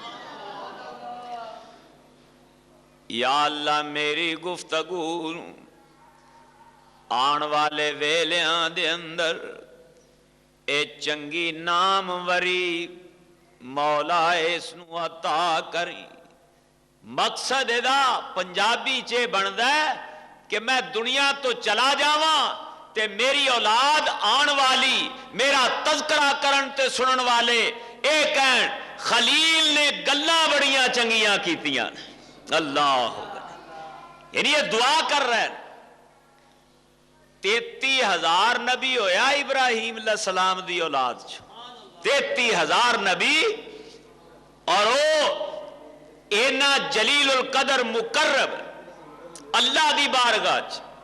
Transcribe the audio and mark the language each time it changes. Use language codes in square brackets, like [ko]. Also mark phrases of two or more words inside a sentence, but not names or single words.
[pa] یا اللہ میری گفتگو آن والے ویلیاں دے اندر اے چنگی نام وری مولا اس نو عطا کری۔ مقصد دا پنجابی چے بندا ہے کہ میں دنیا تو چلا جاواں تے میری اولاد آن والی میرا تذکرہ کرن تے سنن والے اے کہن خلیل نے گلاں بڑیاں چنگیاں کیتیاں۔ [ur] اللہ یعنی یہ دعا کر رہے ہیں۔ [pa] 33,000 نبی ہویا ابراہیم [ar] علیہ السلام [pa] دی اولاد چھو، 33,000 نبی اور وہ اینا جلیل القدر مقرب اللہ دی بارگاہ چ